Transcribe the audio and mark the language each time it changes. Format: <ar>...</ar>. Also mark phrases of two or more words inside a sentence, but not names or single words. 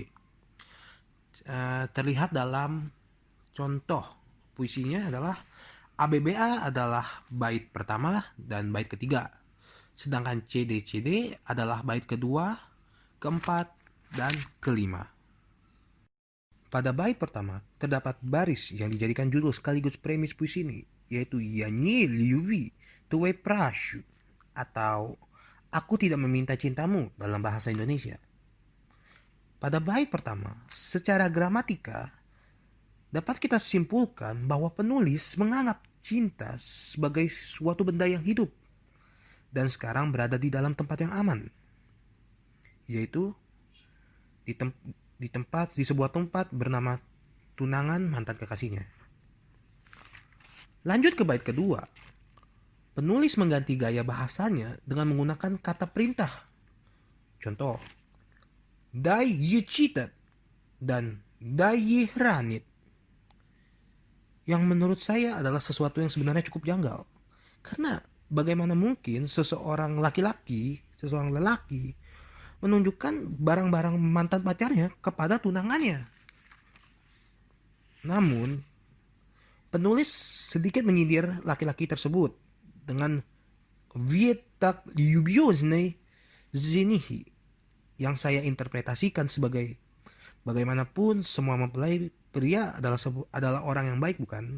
<id>Terlihat dalam contoh puisinya adalah ABBA adalah bait pertama dan bait ketiga, sedangkan CD-CD adalah bait kedua, keempat, dan kelima. Pada bait pertama terdapat baris yang dijadikan judul sekaligus premis puisi ini, yaitu Я не люблю твои пращу, atau Aku tidak meminta cintamu dalam bahasa Indonesia. Pada bait pertama, secara gramatika dapat kita simpulkan bahwa penulis menganggap cinta sebagai suatu benda yang hidup dan sekarang berada di dalam tempat yang aman, yaitu di sebuah tempat bernama tunangan mantan kekasihnya. Lanjut ke bait kedua, penulis mengganti gaya bahasanya dengan menggunakan kata perintah. Contoh,</id> <ru>дай ей читать dan дай ей хранить,</ru> <id>yang menurut saya adalah sesuatu yang sebenarnya cukup janggal. Karena bagaimana mungkin seseorang lelaki menunjukkan barang-barang mantan pacarnya kepada tunangannya. Namun, penulis sedikit menyindir laki-laki tersebut dengan</id> <ru>Ведь так любезны женихи,</ru> <id>yang saya interpretasikan sebagai bagaimanapun semua mempelai pria adalah orang yang baik, bukan?</id>